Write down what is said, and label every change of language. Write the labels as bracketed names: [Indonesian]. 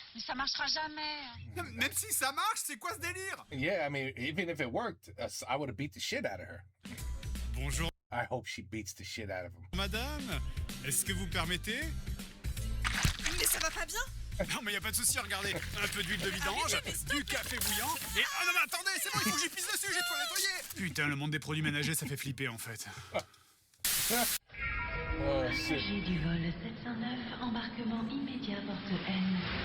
[French] Mais ça marchera jamais. Même si ça marche, c'est quoi ce délire? [English] Yeah, I mean, even if it worked, I would have beat the shit out of her. [French] Bonjour. [English] I hope she beats the shit out of him. [French] Madame, est-ce que vous permettez? Mais ça va pas bien? Non mais y a pas de souci, regardez, un peu d'huile de vidange, du café bouillant, et... Oh non mais attendez, c'est bon, il faut que j'y pisse dessus, j'ai de quoi nettoyer. Putain, le monde des produits ménagers, ça fait flipper en fait. Passager du vol 709, embarquement immédiat porte N.